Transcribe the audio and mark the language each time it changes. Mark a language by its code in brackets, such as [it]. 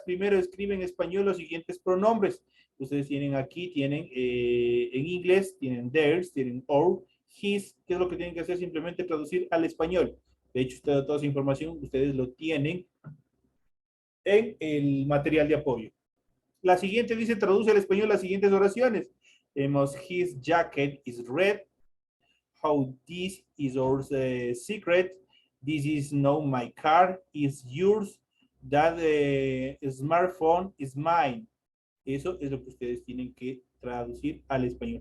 [es] Primero, escribe en español los siguientes pronombres. Ustedes tienen aquí, en inglés, tienen theirs, tienen our, his. ¿Qué es lo que tienen que hacer? Simplemente traducir al español. De hecho, toda esa información ustedes lo tienen en el material de apoyo. La siguiente dice, traduce al español las siguientes oraciones. Tenemos, [en] his jacket is red. How this is our secret. This is not my car, is yours. That smartphone is mine. [es] Eso es lo que ustedes tienen que traducir al español.